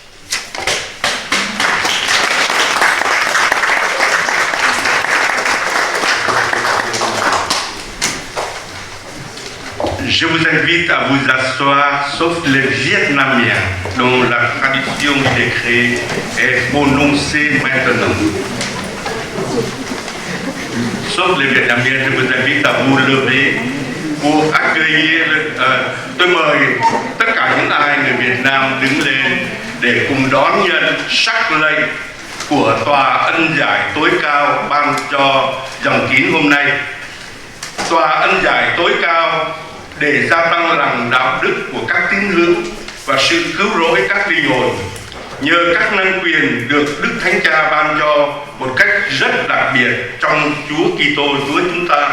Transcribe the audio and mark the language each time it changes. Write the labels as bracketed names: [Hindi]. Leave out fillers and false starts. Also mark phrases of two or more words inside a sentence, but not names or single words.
[French] Je vous invite à vous asseoir, sauf les Vietnamiens, dont la tradition des créés est prononcée maintenant. Sauf les Vietnamiens, je vous invite à vous lever pour accueillir. [Vietnamese] Tôi mời tất cả những ai người Việt Nam đứng lên để cùng đón nhận sắc lệnh của Tòa Ân Giải tối cao ban cho dòng kín hôm nay. Tòa Ân Giải tối cao để gia tăng lòng đạo đức của các tín hữu và sự cứu rỗi các linh hồn, nhờ các năng quyền được Đức Thánh Cha ban cho một cách rất đặc biệt trong Chúa Kitô Chúa chúng ta.